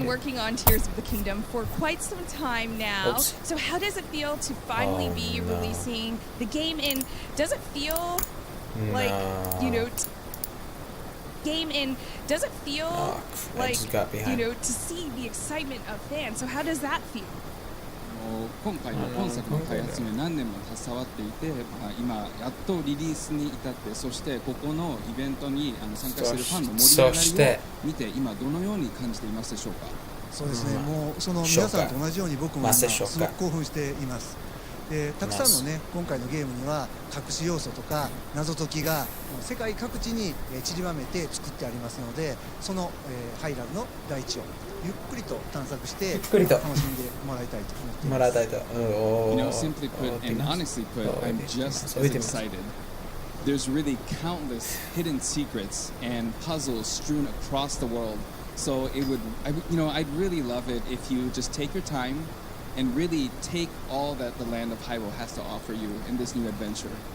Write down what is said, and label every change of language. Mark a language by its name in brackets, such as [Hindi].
[English] been working on Tears of the Kingdom for quite some time now. Oops. So how does it feel to finally be releasing the game? And does it feel like, you know, does it feel I like, just got behind. you know, to see the excitement of fans? So how does that feel? [Japanese] 今回の本作の開発には何年も携わっていて、今やっとリリースに至って、そしてここのイベントに参加しているファンの盛り上がりを見て、今どのように感じていますでしょうか。そうですね、もうその皆さんと同じように僕も今すごく興奮しています。たくさんのね、今回のゲームには隠し要素とか謎解きが世界各地に散りばめて作ってありますので、そのハイラルの大地をゆっくりと探索して楽しんでもらいたいと思っています。 [English] You know, simply put and honestly put, I'm just as excited. There's really countless hidden secrets and puzzles strewn across the world. So I'd really love it if you just take your time and really take all that the land of Hyrule has to offer you in this new adventure.